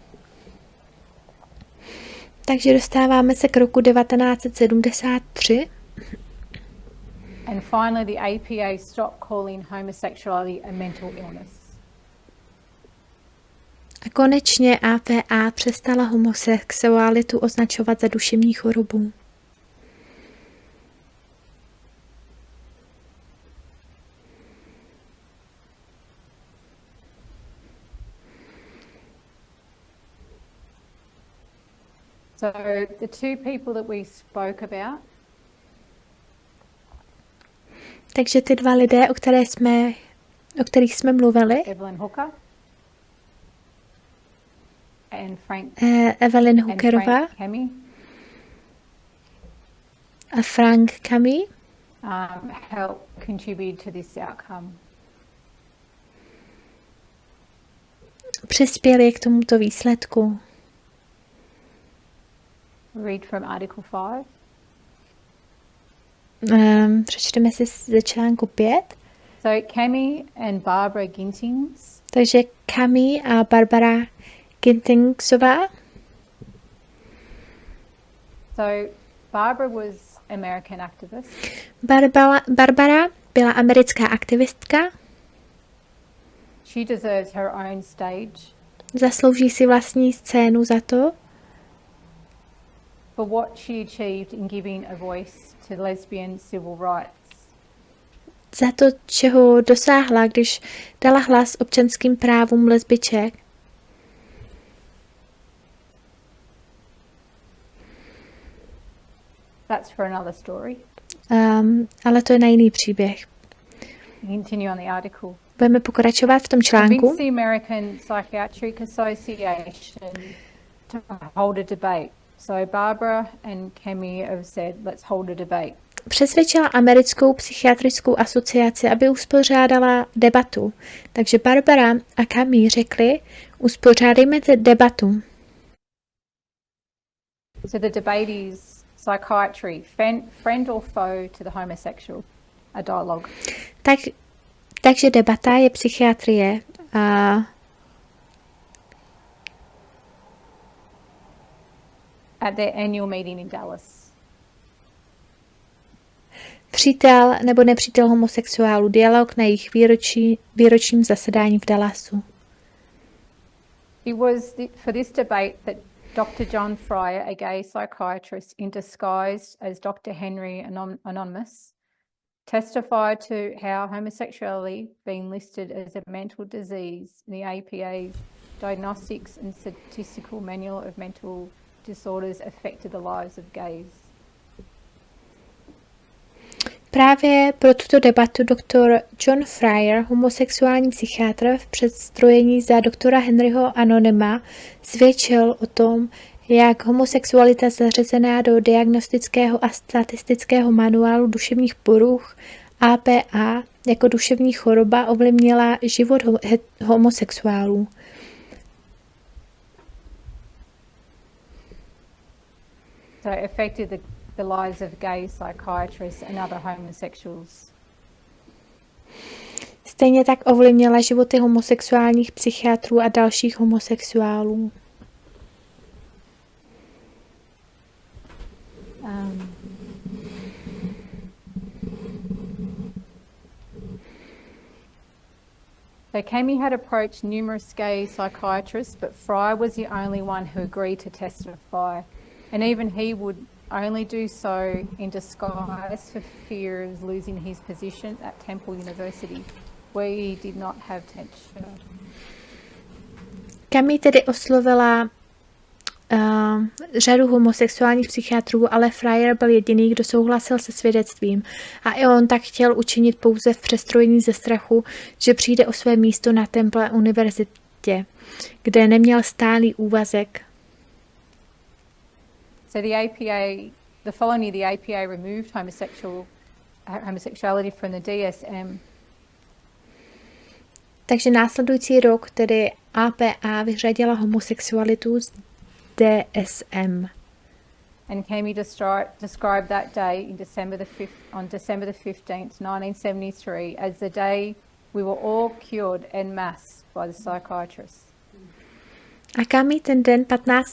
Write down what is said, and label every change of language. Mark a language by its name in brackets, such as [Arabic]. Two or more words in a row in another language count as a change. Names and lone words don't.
[Czech] Takže dostáváme se k roku 1973. [English] And finally the APA stopped calling homosexuality a mental illness. [Czech] A konečně APA přestala homosexualitu označovat za duševní chorobu. [English] So the two people that we spoke about. [Czech] Takže ty dva lidé, o kterých jsme mluvili, Evelyn Hooker Evelyn Hookerová Frank Kemi a Frank Kemi [English] help contribute to this outcome. [Czech] Přispěli k tomuto výsledku. [English] Read from Article 5. [Czech] Přečteme si ze článku 5. [English] So Kemi and Barbara Gintings. [Czech] Takže Kemi a Barbara Gintingsová. [English] So Barbara was American activist. [Czech] Barbara byla americká aktivistka. [English] She deserves her own stage. [Czech] Zaslouží si vlastní scénu za to, [English] for what she achieved in giving a voice to lesbian civil rights. [Czech] za to, čeho dosáhla, když dala hlas občanským právům lesbiček. [English] That's for another story. [Czech] Ale to je na jiný příběh. [English] Continue on the article. [Czech] Budeme pokračovat v tom článku. [English] Convince the American Psychiatric Association to hold a debate. So Barbara and Kemi have said, let's hold a debate. [Czech] Přesvědčila americkou psychiatrickou asociaci, aby uspořádala debatu. Takže Barbara a Kemi řekli, uspořádejme debatu. [English] So the debate is psychiatry, friend or foe to the homosexual, a dialogue. [Czech] Takže debata je psychiatrie. [English] At their annual meeting in Dallas. [Czech] Přítel nebo nepřítel homosexuálů, dialog na jejich výročním zasedání v Dallasu. [English] It was for this debate that Dr. John Fryer, a gay psychiatrist in disguise as Dr. Henry Anonymous, testified to how homosexuality being listed as a mental disease in the APA's Diagnostics and Statistical Manual of Mental Disorders affected the lives of gays. [Czech] Právě pro tuto debatu doktor John Fryer, homosexuální psychiatr v předstrojení za doktora Henryho Anonyma, svědčil o tom, jak homosexualita zařazená do diagnostického a statistického manuálu duševních poruch APA jako duševní choroba ovlivnila život homosexuálů. [English] So it affected the lives of gay psychiatrists and other homosexuals. [Czech] Stejně tak ovlivnila životy homosexuálních psychiatrů a dalších homosexuálů. [English] So Kemi had approached numerous gay psychiatrists, but Fryer was the only one who agreed to testify. And even he would only do so in disguise for fear of losing his position at Temple University, where he did not have tenure. [Czech] Kemi tedy oslovila řadu homosexuálních psychiatrů, ale Fryer byl jediný, kdo souhlasil se svědectvím. A i on tak chtěl učinit pouze v přestrojení ze strachu, že přijde o své místo na Temple univerzitě, kde neměl stálý úvazek. [English] So the following year, the APA removed homosexuality from the DSM. [Czech] Takže následující rok tedy APA vyřadila homosexualitu z DSM. [English] And Kemi described that day on December the 15th, 1973, as the day we were all cured [French] en masse [English] by the psychiatrists. [Czech] A Kemi ten den 15.